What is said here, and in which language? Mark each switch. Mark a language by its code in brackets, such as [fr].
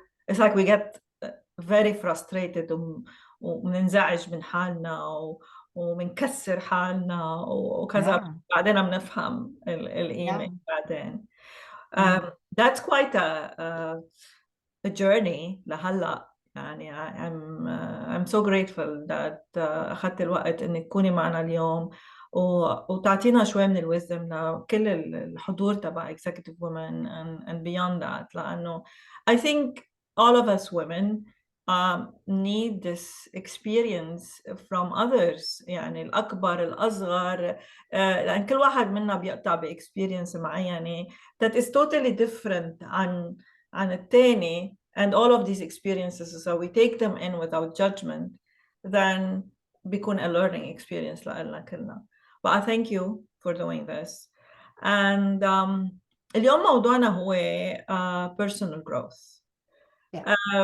[en] it's like we get very frustrated [ar] وبننزعج من حالنا وبنكسر حالنا وكذا، [en] Yeah, [ar] بعدين بنفهم [en] yeah. [ar] القيمة بعدين. Mm. [en] That's quite a journey لهلا. [ar] يعني [en] I'm so grateful that [ar] أخذت الوقت إنك تكوني معنا اليوم وتعطينا شوي من الوزدم لكل الحضور تبع Executive Women and beyond that، لأنه [en] I think all of us women need this experience from others، [ar] يعني الأكبر الأصغر، لأن كل واحد منا بيقطع بإكسبيرينس معينة [en] that is totally different [ar] عن التاني. [en] And all of these experiences, so we take them in without judgment, then بيكون a learning experience لنا كلنا. But I thank you for doing this. And [ar] اليوم موضوعنا هو [en] personal growth. Yeah.